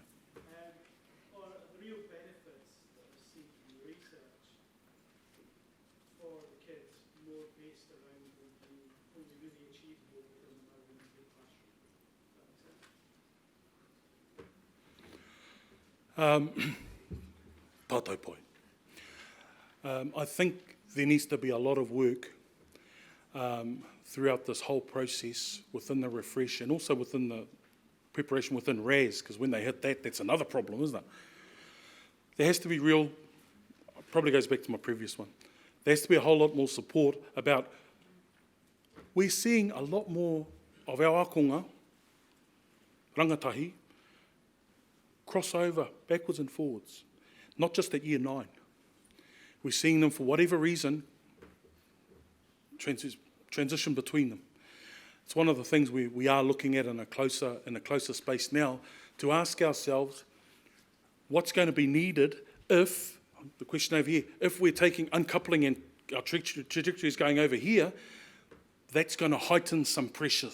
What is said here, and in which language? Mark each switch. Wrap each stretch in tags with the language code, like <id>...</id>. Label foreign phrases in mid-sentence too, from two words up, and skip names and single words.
<en>Or are the real benefits that are seen from the research for the kids more based around them being outcomes really achievable within the Māori-medium classroom. Does that make sense?</en> <mi>Tātou pai.</mi> <en>I think there needs to be a lot of work throughout this whole process within the refresh and also within the preparation within RAS, because when they hit that, that's another problem, isn't it? There has to be real, probably goes back to my previous one, there has to be a whole lot more support about, we're seeing a lot more of our ākonga, rangatahi, cross over backwards and forwards, not just at year 9. We're seeing them, for whatever reason, transition between them. It's one of the things we are looking at in a closer space now, to ask ourselves what's going to be needed if, the question over here, if we're taking uncoupling and our trajectory is going over here, that's going to heighten some pressure.</en>